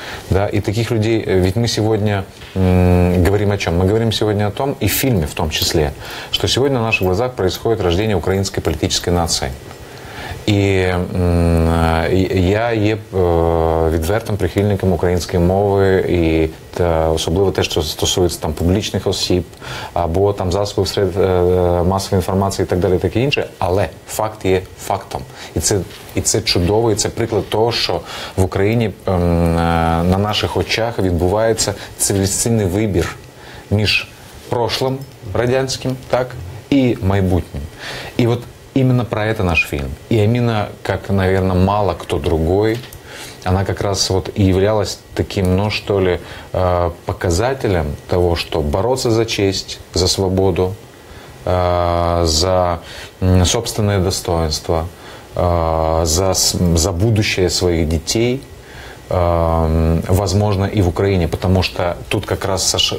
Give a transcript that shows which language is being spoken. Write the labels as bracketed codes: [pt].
[ru] Да, и таких людей, ведь мы сегодня говорим о чем? Мы говорим сегодня о том, и в фильме в том числе, что сегодня на наших глазах происходит рождение украинской политической нации. [uk] І я є відвертим прихильником української мови, і особливо те, що стосується там публічних осіб, або там засобів масової інформації і так далі, таке інше. Але факт є фактом. І це чудово, і це приклад того, що в Україні на наших очах відбувається цивілізаційний вибір між прошлым радянським, так, і майбутнім. І от [ru] именно про это наш фильм. И Амина, как, наверное, мало кто другой, она как раз вот и являлась таким, что ли, показателем того, что бороться за честь, за свободу, за собственное достоинство, за будущее своих детей, возможно, и в Украине, потому что тут как раз